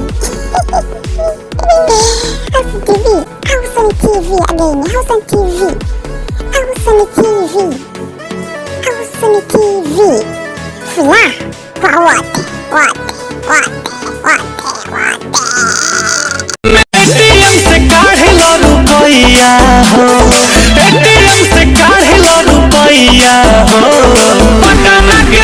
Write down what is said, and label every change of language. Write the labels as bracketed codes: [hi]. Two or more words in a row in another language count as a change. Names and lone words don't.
[en] Austin TV, Austin TV again, Austin TV, Austin TV, Austin TV. [sw] Furaha kwa wote, wote, wote, wote, wote. [bho] ATM से काढ़े लो रुपया हो, ATM से काढ़े लो रुपया हो, पटना के